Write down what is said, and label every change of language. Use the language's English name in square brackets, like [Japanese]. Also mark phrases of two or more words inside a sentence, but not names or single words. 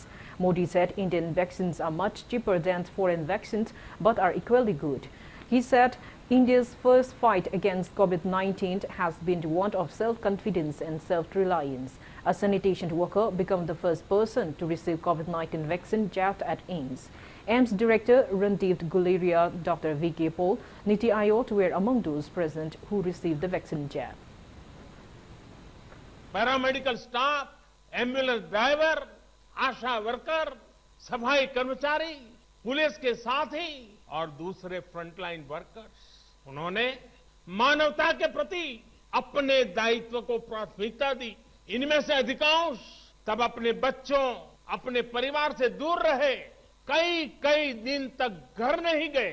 [English] Modi said Indian vaccines are much cheaper than foreign vaccines but are equally good. He said India's first fight against COVID-19 has been one of self-confidence and self-reliance. A sanitation worker became the first person to receive COVID-19 vaccine jab at AIIMS. AIIMS Director Randeep Guleria, Dr. V.K. Paul, Niti Aayog were among those present who received the vaccine jab. Paramedical staff, ambulance driver, [Hindi] आशा वर्कर, सफाई कर्मचारी, पुलिस के साथी और दूसरे [English] frontline workers, [Hindi] उन्होंने मानवता के प्रति अपने दायित्व को प्राथमिकता दी। इनमें से अधिकांश तब अपने बच्चों, अपने परिवार से दूर रहे, कई दिन तक घर नहीं गए।